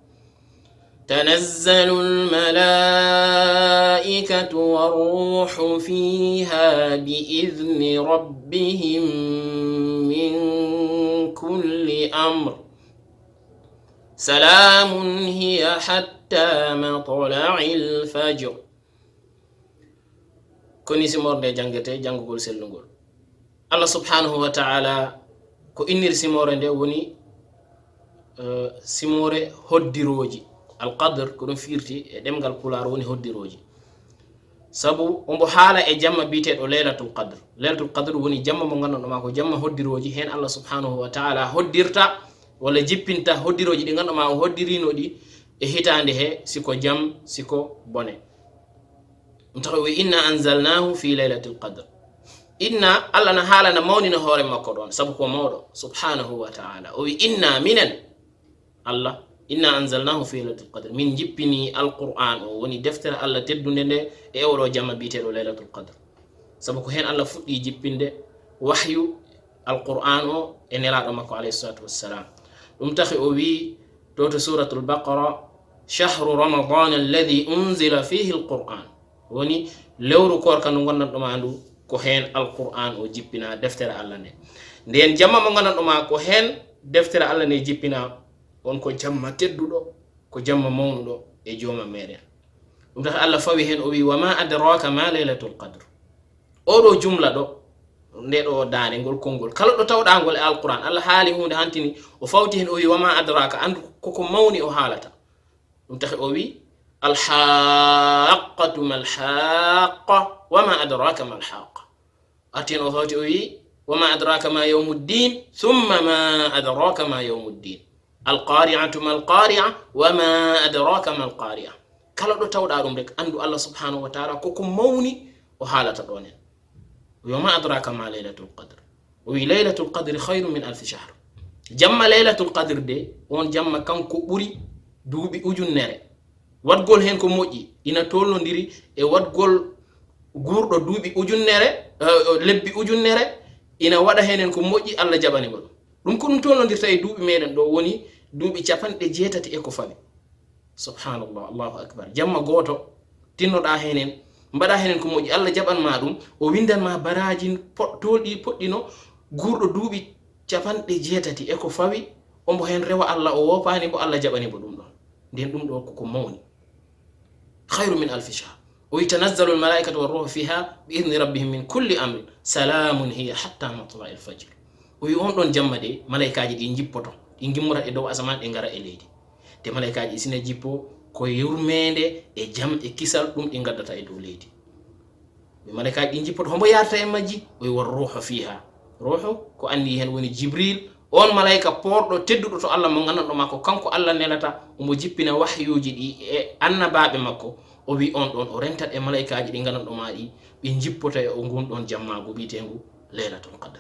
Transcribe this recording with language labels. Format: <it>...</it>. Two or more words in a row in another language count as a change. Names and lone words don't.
<ar>تنزل الملائكة والروح فيها بإذن ربهم من كل أمر. سلام هي حتى مطلع الفجر.</ar> <ff>كوني سمور دي جانغتي جانغول سلنغول.</ff> <ar>الله سبحانه وتعالى</ar> <ff>كو إنير سمور دي وني simore hoddiroji alqadr ko dum firti e demgal pular woni hoddiroji sabu ombo haala e jamma bitedo laylatul qadr woni jamma mo gandudo ma ko jamma hoddiroji hen</ff> <ar>الله سبحانه وتعالى</ar> <ff>hoddirta wala jippinta hoddiroji di gandudo ma o hoddirino di e hitande he siko jam siko bone mtawi</ff> <ar>إنا أنزلناه في ليلة القدر.</ar> <ff>inna Allah na haala na mawnina hore makko don sabu ko mawdo</ff> <ar>سبحانه وتعالى</ar> <ff>o wi inna minan Allah</ff> <ar>إنا أنزلناه في ليلة القدر</ar> <ff>min jippini alquran o woni deftere Allah teddunde nde e ewro jamma bitedo laylatul qadr sabu ko hen Allah fuddi jippinde wahyu alquran o e nelado makko</ff> <ar>عليه الصلاة والسلام.</ar> <ff>dum taxi o wi to suratul baqara</ff> <ar>شهر رمضان الذي أنزل فيه القرآن</ar> <ff>woni lewru korka no gonnando mandu ko hen alquran o jippina deftere Allah ne nden jamma mo gonnando ma ko hen deftere Allah ne jippina on ko jamma teddudo ko jamma mawnudo e joma meden. dum tax Allah fawi hen o wi</ff> <ar>وما أدراك ما ليلة القدر.</ar> <ff>odo jumla do ndedo daane ngol kongol kala do tawda ngol e alquran Allah haali hunde hantini o fawti hen o wi</ff> <ar>وما أدراك</ar> <ff>andu koko mawni o halata. dum tax o wi</ff> <ar>الحاقة ما الحاقة وما أدراك ما الحاقة.</ar> <ff>atin o fawti o wi</ff> <ar>وما أدراك ما يوم الدين ثم ما أدراك ما يوم الدين. القارعة ما القارعة وما أدراك ما القارعة.</ar> <ff>kala do tawda dum rek andu</ff> <ar>الله سبحانه وتعالى</ar> <ff>koko mawni o halata donen.</ff> <ar>وما أدراك ما ليلة القدر. وليلة القدر خير من 1000 شهر.</ar> <ff>jamma laylatul qadr de on jamma kanko buri duubi ujunnere wadgol hen ko moji ina tolnodiri e wadgol gurdo duubi ujunnere lebbi ujunnere ina wada henen ko moji Allah jabani mo dum ko dum tolnodirta e duubi meden do woni duubi 98 e ko fawi.</ff> <ar>سبحان الله الله أكبر.</ar> <ff>jamma goto tinnoda henen mbada henen ko moji Allah jaban ma dum o windan ma barajin toldi poddino gurdo duubi 98 e ko fawi ombo hen rewa Allah o wopani bo Allah jabani bo dum don den dum do ko mawni</ff> <ar>خير من 1000 شهر. ويتنزل الملائكة والروح فيها بإذن ربهم من كل أمر سلام هي حتى مطلع الفجر.</ar> <ff>o wi on don jamma de malaikaaji di jippoto di gimmura e dow asaman de ngara e leydi de malaikaaji sina jippo ko yurmende e jam e kisal dum di gaddata e dow leydi. be malaikaaji di jippoto hombo yarta e majji o wi</ff> <ar>والروح فيها.</ar> <ff>ruhu ko andi hen woni jibril on malaika pordo teddudo to Allah mo ganando makko kanko Allah nelata mo jippina wahyuji di e annabaabe makko o wi on don o rentat e malaikaaji di ganando ma di be jippota e o gondon jamma go bitengu laylatul qadr.</ff>